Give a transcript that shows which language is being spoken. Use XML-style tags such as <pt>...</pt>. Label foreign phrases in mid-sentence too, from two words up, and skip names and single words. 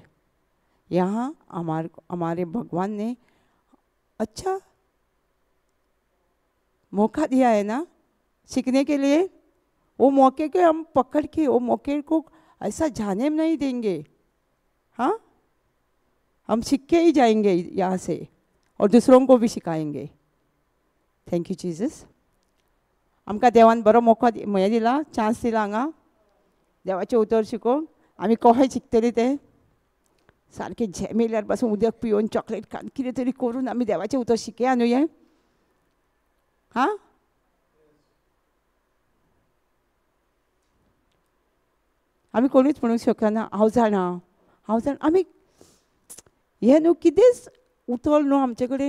<hi>यहाँ हमारे भगवान ने अच्छा मौका दिया है ना सीखने के लिए। वो मौके के हम पकड़ के वो मौके को ऐसा जाने में नहीं देंगे। हाँ, हम सीख के ही जाएंगे यहाँ से और दूसरों को भी सिखाएंगे।</hi> <en>thank you जीसस।</en> <kok>आमकां देवान बरो मौका दिला, चान्स दिला हांगा देवाचे उतर शिकोवंक। आमी कशें शिकतली ते सारकें झेमेल्यार पासून उदक पिवन चॉकलेट खावन कितें तरी करून आमी देवाचें उतर शिकया न्हू हें. हां, आमी कोणूच म्हणूंक शकना हांव जाणा आमी हें न्हू कितेंच उतर न्हू आमचे कडेन.</kok>